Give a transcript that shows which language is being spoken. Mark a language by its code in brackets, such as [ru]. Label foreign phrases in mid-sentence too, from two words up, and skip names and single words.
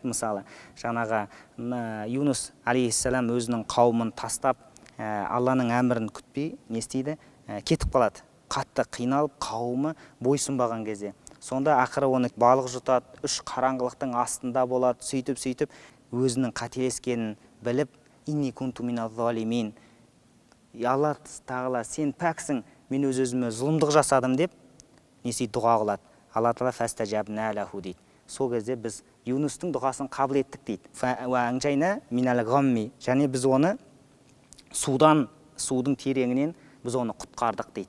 [kk] Мысалы, жаңағы Юнус алейхиссалам өзінің қауымын тастап, Алланың әмірін күтпей, не істейді? Кетіп қалады. Қатты қиналып, қауымы бойсұнбаған кезде. Сонда ақыры оны балық жұтады, үш қараңғылықтың астында болады, сөйтіп өзінің қателескенін біліп, [ar] «إني كنت من الظالمين». [kk] Алла тағала, сен пәксің, мен өз-өзіме зұлымдық жасадым деп дұға қылады. Алла тағала [ar] «فاستجبنا له» [kk] дейді. Сол кезде біз Юнустың дұғасын қабыл еттік дейді. [ar] «فأنجينا من الغم». [kk] Және біз оны судың тереңінен біз оны құтқардық дейді.